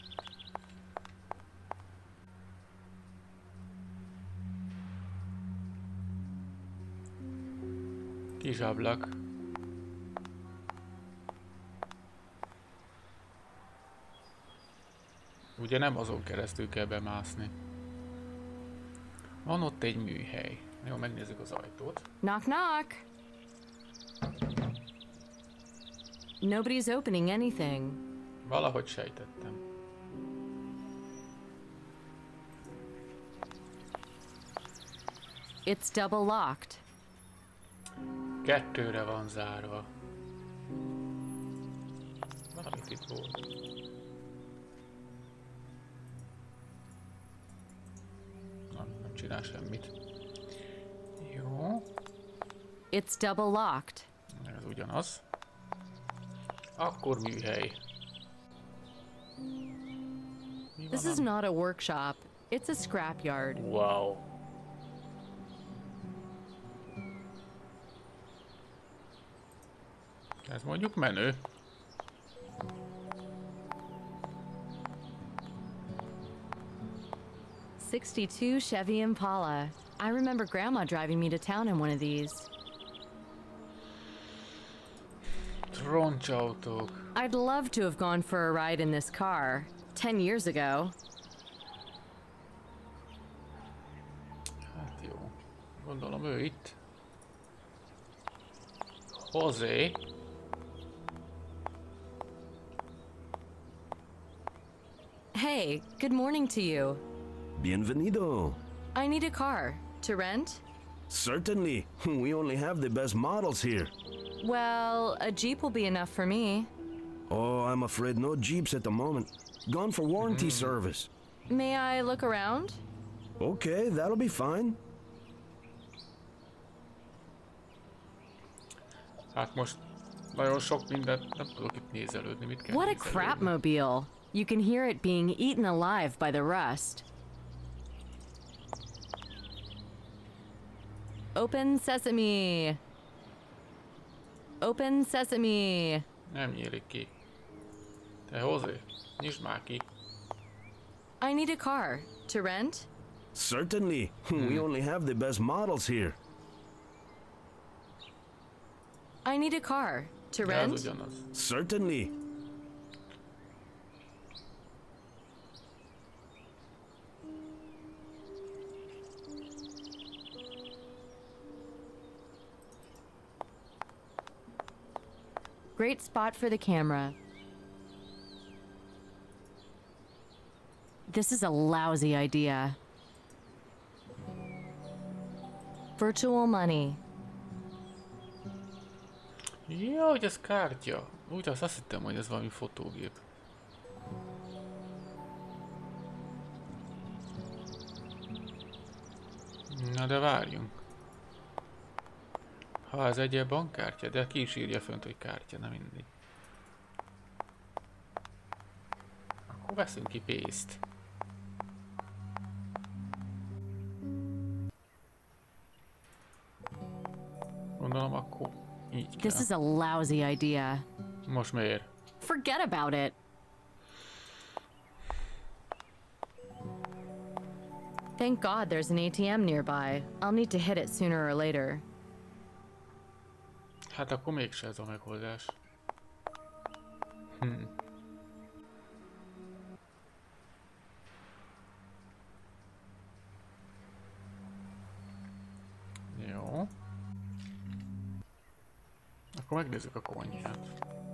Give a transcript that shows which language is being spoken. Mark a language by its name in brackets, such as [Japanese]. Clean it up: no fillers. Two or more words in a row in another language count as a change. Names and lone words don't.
[Hungarian] Kis ablak. Ugye nem azon keresztül kell bemászni. Van ott egy műhely. Jó, megnézzük az ajtót. [English] Knock knock. Nobody's opening anything. [Hungarian] Valahogy sejtettem. [English] It's double locked. [Hungarian] Kettőre van zárva. Valamit itt volt. Nem csinál semmit. Jó. [English] It's double locked. [Hungarian] Ez ugyanaz. Akkor műhely. [English] This is not a workshop. It's a scrapyard. [Hungarian] Wow. Ez mondjuk menő. [English] '62 Chevy Impala. I remember Grandma driving me to town in one of these. [Hungarian] Troncsautók. [English] I'd love to have gone for a ride in this car 10 years ago. [Hungarian] Hát jó. Gondolom ő itt. José. [English] Hey, good morning to you. Bienvenido. I need a car. To rent? Certainly. We only have the best models here. Well, a Jeep will be enough for me. Oh, I'm afraid no Jeeps at the moment. Gone for warranty service. May I look around? Okay, that'll be fine. [Hungarian] Hát most nagyon sok mindent nem tudok itt nézelődni. Mit kell [English] What a [Hungarian] nézelődni? [English] crapmobile. You can hear it being eaten alive by the rust. Open sesame. Open sesame. [Hungarian] Nem nyílik ki. Te José, nyisd már ki. [English] I need a car. To rent? Certainly. We only have the best models here. I need a car. To [Hungarian] De ez [English] rent? [Hungarian] ugyanaz. [English] Certainly. Great spot for the camera. This is a lousy idea. Virtual money. [Hungarian] Ja, hogy ez kártya. Úgy azt hittem, hogy ez valami fotógép. Na de várjunk. Ha ez egy bankkártya, de ki is írja fönt, hogy kártya, nem mindig. Akkor veszünk ki pénzt. Gondolom akkor így kell. [English] This is a lousy idea. [Hungarian] Most miért? [English] Forget about it. Thank God there's an ATM nearby. I'll need to hit it sooner or later. [Hungarian] Hát akkor mégse ez a megoldás. Jó. Akkor megnézzük a konyhát.